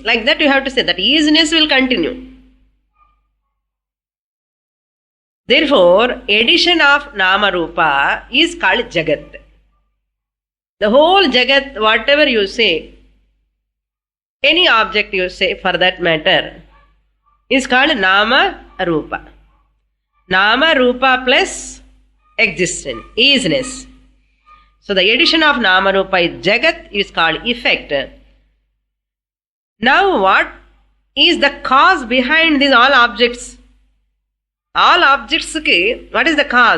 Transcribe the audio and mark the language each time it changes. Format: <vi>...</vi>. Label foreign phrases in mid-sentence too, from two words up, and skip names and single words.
<en>Like that you have to say that isness will continue. Therefore, addition of</en> <sa>nama rupa</sa> <en>is called jagat. The whole jagat, whatever you say, any object you say for that matter, is called</en> <sa>nama rupa. Nama rupa</sa> <en>plus existence, isness. So the addition of</en> <sa>nama rupa</sa> <en>is jagat, is called effect. Now what is the cause behind these all objects? All objects, what is the cause?</en>